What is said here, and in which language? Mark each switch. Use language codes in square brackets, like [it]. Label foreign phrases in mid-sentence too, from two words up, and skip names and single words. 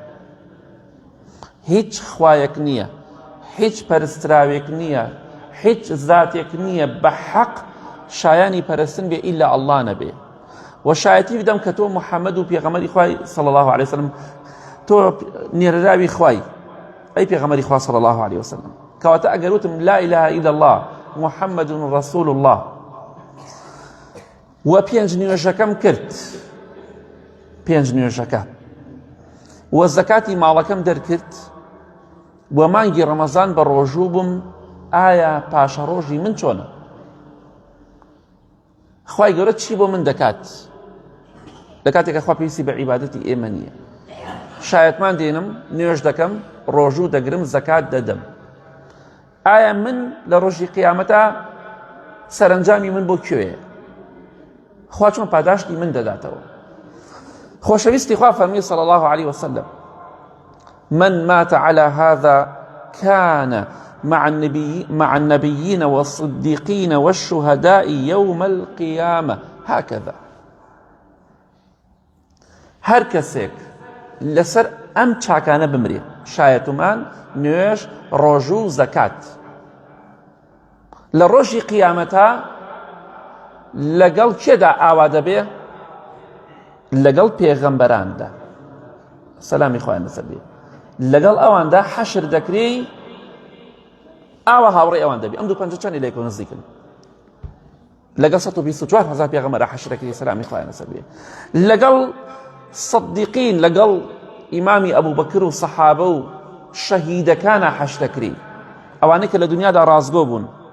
[ckb] هیچ خوایەک نییە هیچ پەرستراوێک نییە هیچ زاتێک نییە بە حەق شایانی پەرستن بێ ئیلا ئەڵڵا نەبێ و شایەتی بدەم کە تۆ محەممەد و پێغەمبەری خوای [ar] صلی الله عليه وسلم [ckb] تۆ نێرەراوی خوای ئەی پێغەمبەری خوا [ar] صلی الله عليه وسلم [ckb] کەواتە ئەگەر وتم [ar] لا إله إلا الله محەممەد رسول الله [ckb] و پێنج نوێژەکەم کرد پێنج نوێژەکە و زەکاتی ماڵەکەم دەرکرد و مانگی ڕەمەزان بە ڕۆژوو بووم ئایا پاشە ڕۆژی من چۆنە خوای گەورە چی بۆ من دەکات لە کاتێکە خوا پێویستی بە عیبادەتی ئێمە نییە شایەتمان دێنم نوێژ دەکەم ڕۆژوو دەگرم زەکات دەدەم ئایا من لە ڕۆژی قیامەتە سەرنجامی من بۆ کوێیە خوا چۆن پاداشتی من دەداتەوە خۆشەویستی خوا فەرمی [ar] صلی الله عليه وسلم من مات على هذا كان مع النبيين والصديقين والشهداء يوم القيامة هكذا [ckb] هەر کەسێک لەسەر ئەم چاکانە بمرێ شایەتمان نوێژ ڕۆژوو زەکات لە ڕۆژی قیامەتە لەگەڵ کێدا ئاوا دەبێ لەگەڵ پێغەمبەراندا سەلامی خوایان لەسەر بێ لەگەڵ ئەواندا حەشر دەکرێ ئاوا هاوڕێی ئەوان دەبێ ئەم 250 چەندی لێکۆ نزیکن لەگەڵ 124,000 پێغەمبەر حەشر دەکرێ سەلامی خوایان لەسەر بێ لەگەڵ صدیقین لەگەڵ ئیمامی ئەبوو بەکر و سەحابە و شەهیدەکانە حەشر دەکرێ ئەوانەی کە لە دنیادا ڕازگۆ بوون